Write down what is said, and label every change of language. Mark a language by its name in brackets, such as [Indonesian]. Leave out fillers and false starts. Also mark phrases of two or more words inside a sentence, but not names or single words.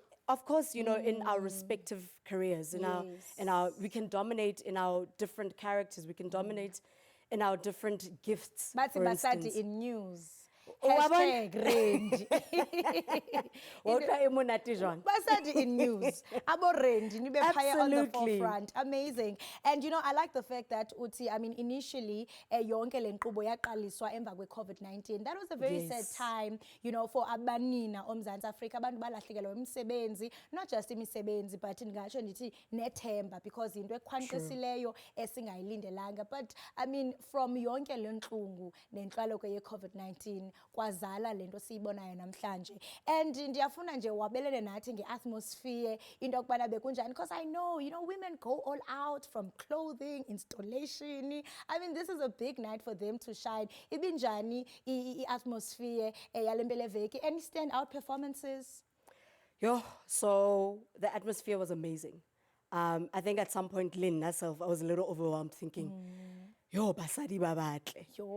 [English] Of course, you know, in our respective careers, in our, we can dominate in our different characters. We can dominate in our different gifts. But for instance. Basadi in news. Basadi in news. [Xhosa] Abo Randy, nibe phaya [English] on the Absolutely. forefront. Amazing. And you know, I like the fact that Uti, I mean, initially, [Xhosa] yonke le nkqubo yaqaliswa emva kwe-COVID-19. [English] That was a very sad time, you know, for [Xhosa] abanina oMzantsi Afrika. Abantu balahlekelwa imisebenzi, [English] not just [Xhosa] imisebenzi, but ngatsho ndithi nethemba, because into ekhwanqisileyo esingayilindelanga. [English] But I mean, from [Xhosa] yonke le ntlungu nenhlaloko ye-COVID-19, kwazala lento siyibonayo namhlanje. And ndiyafuna nje wabelele nathi nge-atmosphere into yokubana bekunjani, [English] because I know, you know, women go all out from clothing, installation. I mean, this is a big night for them to shine. [Xhosa] Ibinjani i-atmosphere yale mpeleveki? [English] Any stand-out performances? So the atmosphere was amazing. I think at some point, Lynn herself, I was a little overwhelmed thinking, [Southern Sotho] Basadi babatle.